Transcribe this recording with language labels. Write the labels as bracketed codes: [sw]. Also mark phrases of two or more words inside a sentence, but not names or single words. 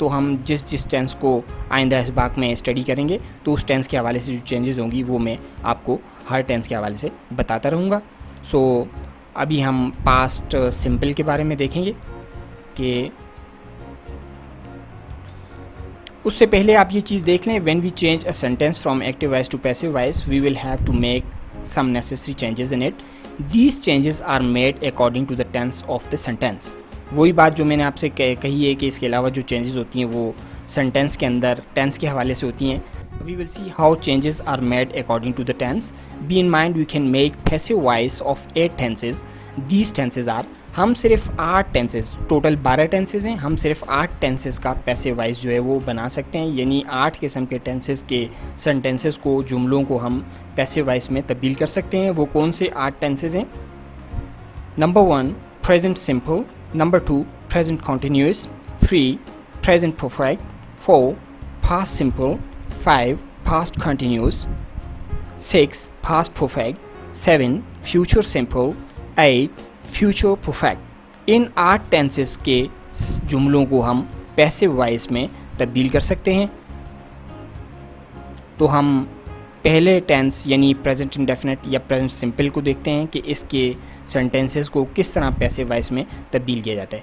[ur] تو ہم جس ٹینس کو آئندہ اسباق میں سٹڈی کریں گے تو اس ٹینس کے حوالے سے جو چینجز ہوں گی وہ میں آپ کو ہر ٹینس کے حوالے سے بتاتا رہوں گا. سو ابھی ہم [en] past simple [ur] کے بارے میں دیکھیں گے کہ اس سے پہلے آپ یہ چیز دیکھ لیں, [en] when we change a sentence from active voice to passive voice we will have to make some necessary changes in it. These changes are made according to the tense of the sentence. [ur] وہی بات جو میں نے آپ سے کہی ہے کہ اس کے علاوہ جو چینجز ہوتی ہیں وہ سینٹینس کے اندر ٹینس کے حوالے سے ہوتی ہیں. [en] We will see how changes are made according to the tense. Be in mind we can make passive voice of 8 tenses. These tenses are, [ur] ہم صرف 8 ٹینسز، ٹوٹل 12 ٹینسز ہیں، ہم صرف 8 ٹینسز کا [en] passive voice [ur] جو ہے وہ بنا سکتے ہیں. یعنی 8 قسم کے ٹینسز کے سینٹینسز کو، جملوں کو ہم [en] passive voice [ur] میں تبدیل کر سکتے ہیں. وہ کون سے 8 ٹینسز ہیں? [en] number 1 present simple, number 2 present continuous, 3 present perfect, 4 past simple, 5 past continuous, 6 past perfect, 7 future simple, 8 future perfect। [ur] ان 8 ٹینسز کے جملوں کو ہم [en] passive voice [ur] میں تبدیل کر سکتے ہیں. تو ہم پہلے ٹینس یعنی [en] present indefinite [ur] یا [en] present simple [ur] کو دیکھتے ہیں کہ اس کے سینٹینسز کو کس طرح [en] passive voice [ur] میں تبدیل کیا جاتا ہے.